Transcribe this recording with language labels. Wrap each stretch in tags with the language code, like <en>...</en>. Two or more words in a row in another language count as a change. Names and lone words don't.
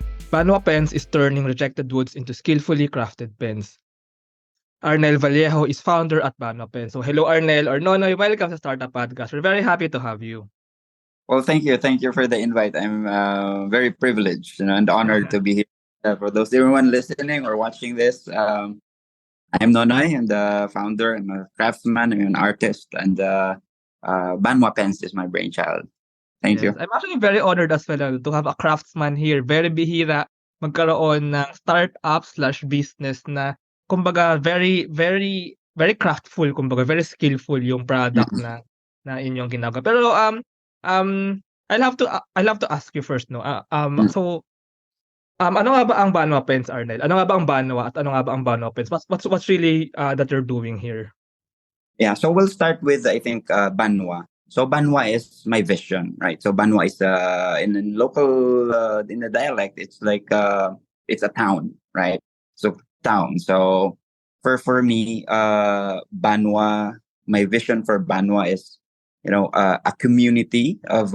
<en>Banwa Pens is turning rejected woods into skillfully crafted pens. Arnel Vallejo is founder at Banwa Pens. So hello Arnel or Nonoy, welcome sa Startup Podcast. We're very happy to have you. Well, thank you. Thank you for the invite. I'm very privileged, and honored to be here. For those everyone listening or watching this, I'm Nonoy. I'm the founder. I'm a craftsman. I'm an artist, and Banwa Pens is my brainchild. Thank Yes, you. I'm actually very honored as well to have a craftsman here.</en> <tl>Very bihira magkaroon ng</tl> <en>startup slash business</en> <tl>na kumbaga</tl> <en>very craftful,</en> <tl>kumbaga</tl> <en>very skillful</en> <tl>yung product Mhm. na inyong ginagawa.</tl> <en>Pero um I'll have to ask you first,</en> <tl>no. Ano nga ba ang Banwa Pens, Arnel? Ano nga ba ang Banwa at ano nga ba ang Banwa Pens?</tl> <en>What's really that you're doing here? Yeah. So we'll start with I think Banwa. So Banwa is my vision, right? So Banwa is in local in the dialect, it's like it's a town, right? So town. So for me, Banwa, my vision for Banwa is, a community of</en>